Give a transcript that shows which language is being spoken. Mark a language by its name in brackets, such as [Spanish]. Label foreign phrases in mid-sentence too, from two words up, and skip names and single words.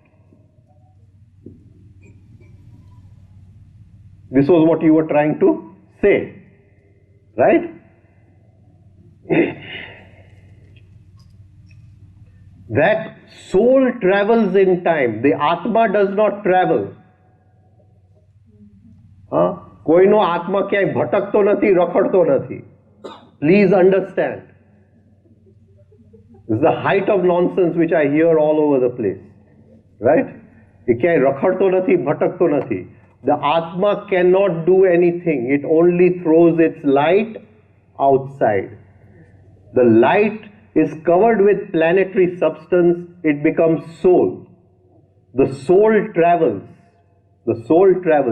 [English] This was what you were trying to say, right? That soul travels in time. The Atma does not travel. [Gujarati] કોઈનો આત્મા ક્યાંય ભટકતો નથી, રખડતો નથી. [English] Please understand. This is the height of nonsense which I hear all over the place. Right? [Gujarati] એ ક્યાંય રખડતો નથી, ભટકતો નથી. [English] The Atma cannot do anything. It only throws its light outside. The light is covered with planetary substance. It becomes soul. The soul travels. The soul travels.